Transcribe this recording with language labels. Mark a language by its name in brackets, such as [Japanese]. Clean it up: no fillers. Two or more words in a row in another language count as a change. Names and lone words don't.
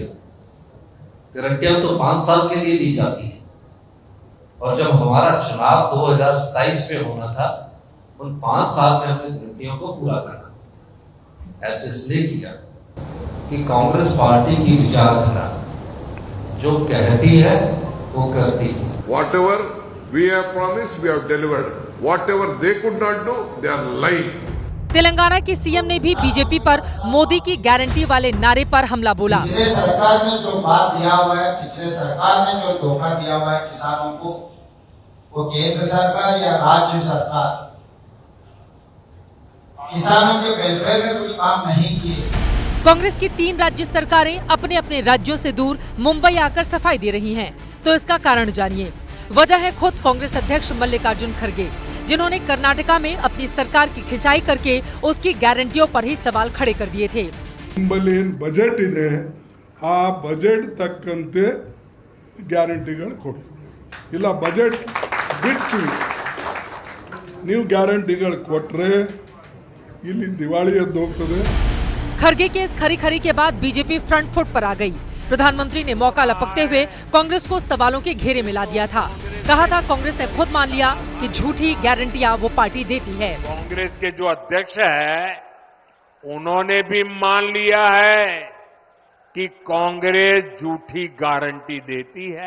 [Hindi] गारंटियां तो 5 साल के लिए दी जाती है, और जब हमारा चुनाव 2027 में होना था, उन 5 साल में हमने गारंटियों को पूरा करना। ऐसे इसलिए किया कि कांग्रेस पार्टी की विचारधारा जो कहती है वो करती है। [English] Whatever we have promised, we have delivered. Whatever they could not do, they are lying. [Hindi] तेलंगाना के सीएम ने भी बीजेपी पर मोदी की गारंटी वाले नारे पर हमला बोला। पिछले सरकार ने जो बात दिया हुआ है, पिछले सरकार ने जो धोखा दिया हुआ है किसानों को, वो केंद्र सरकार या राज्य सरकार किसानों के वेलफेयर में कुछ काम नहीं किए। कांग्रेस की 3 राज्य सरकारें अपने अपने राज्यों से दूर मुंबई आकर सफाई दे रही हैं, तो इसका कारण जानिए। वजह है खुद कांग्रेस अध्यक्ष मल्लिकार्जुन खड़गे, जिन्होंने कर्नाटका में अपनी सरकार की खिंचाई करके उसकी गारंटियों पर ही सवाल खड़े कर दिए थे। [Kannada] बजट ಇದೆ ಆ ಬಜೆಟ್ ತಕ್ಕಂತೆ ಗ್ಯಾರಂಟಿಗಳು ಕೊಡಿ, ಇಲ್ಲ ಬಜೆಟ್ ಬಿಟ್ಟು ನೀವು ಗ್ಯಾರಂಟಿಗಳು ಕೊಟ್ರೆ ಇಲ್ಲಿ ದಿವಾಳಿ ಎದ್ದು ಹೋಗ್ತದೆ। [Hindi] खड़गे के इस खरी के बाद बीजेपी [English] front foot [Hindi] पर आ गई। प्रधानमंत्री ने मौका लपकते हुए कांग्रेस को सवालों के घेरे में ला दिया था। कहा था कांग्रेस ने खुद मान लिया कि झूठी गारंटियां वो पार्टी देती है। कांग्रेस के जो अध्यक्ष है उन्होंने भी मान लिया है कि कांग्रेस झूठी गारंटी देती है।